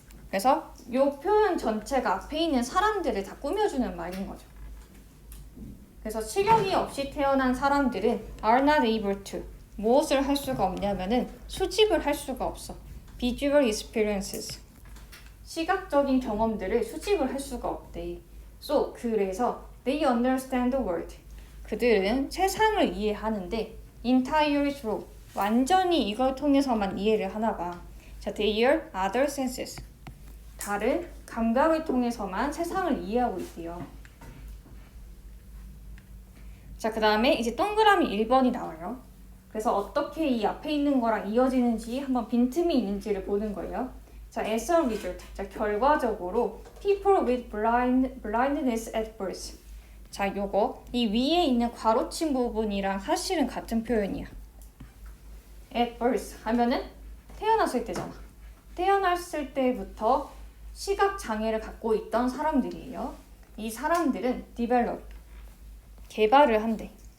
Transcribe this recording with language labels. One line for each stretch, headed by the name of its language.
Korean: 그래서 이 표현 전체가 앞에 있는 사람들을 다 꾸며주는 말인 거죠. 그래서 시력이 없이 태어난 사람들은
English: are not able to
Korean: 무엇을 할 수가 없냐면은 수집을 할 수가 없어.
English: visual experiences.
Korean: 시각적인 경험들을 수집을 할 수가 없대.
English: So,
Korean: 그래서
English: they understand the world.
Korean: 그들은 세상을 이해하는데
English: entirely through.
Korean: 완전히 이걸 통해서만 이해를 하나 봐.
English: 자, their other senses.
Korean: 다른 감각을 통해서만 세상을 이해하고 있대요. 자, 그 다음에 이제 동그라미 1번이 나와요. 그래서 어떻게 이 앞에 있는 거랑 이어지는지 한번 빈틈이 있는지를 보는 거예요.
English: 자, as a result. 자,
Korean: 결과적으로
English: people with blindness at birth.
Korean: 자, 요거 이 위에 있는 괄호친 부분이랑 사실은 같은 표현이야.
English: at birth
Korean: 하면은 태어났을 때잖아. 태어났을 때부터 시각 장애를 갖고 있던 사람들이에요. 이 사람들은 develop 개발을 한대.